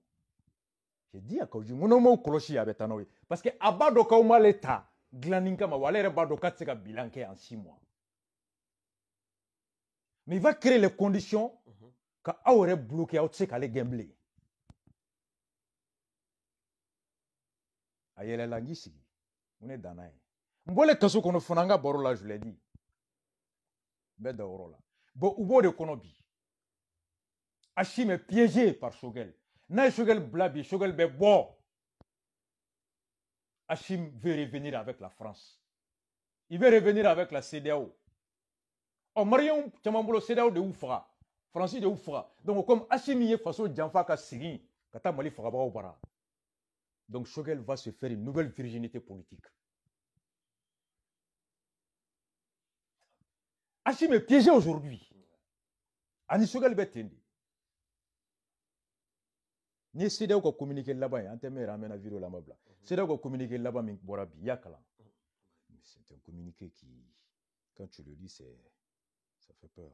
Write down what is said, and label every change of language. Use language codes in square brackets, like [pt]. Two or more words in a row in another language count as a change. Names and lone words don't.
[fr] J'ai dit à Kaujim [bm] n ko n'aw m'aw kɔlɔsi a bɛ taa n'aw ye parce que a b'a dɔn k'aw m'ale ta dilanni kama wa ale yɛrɛ b'a dɔn k'a tɛ se ka bilan kɛ [fr] en 6 mois. Mais il va créer les conditions [bm] ka aw yɛrɛ bloquer aw tɛ se k'ale gɛn bilen. A yɛlɛla n k'i sigi n ko ne danna ye. N bɔlen kaso kɔnɔ fana an ka baro la [fr] je l'ai dit. [bm] N bɛ da o yɔrɔ la. Bon u b'o de kɔnɔ bi. [fr] Hachim est piégé par Choguel. [bm] N'a ye Choguel bila bi Choguel bɛ bɔ. [fr] Hachim veut revenir avec la France. Il veut revenir avec la CEDEAO. [bm] Oh, Mariam caman bolo CEDEAO de y'u faga. France de y'u faga. [fr] Donc comme [bm] Hachim ye faso janfa ka sigi ka taa Mali fagabagaw bara. [fr] Donc Choguel va se faire une nouvelle virginité politique. Hachim est piégé aujourd'hui. [bm] Ani Choguel Betendi. [fr] Ni CEDEAO qui a communiqué là-bas, en termes de ramène à vidéo là-bas. CEDEAO qui a communiqué là-bas, c'est un communiqué qui, quand tu le lis, ça fait peur.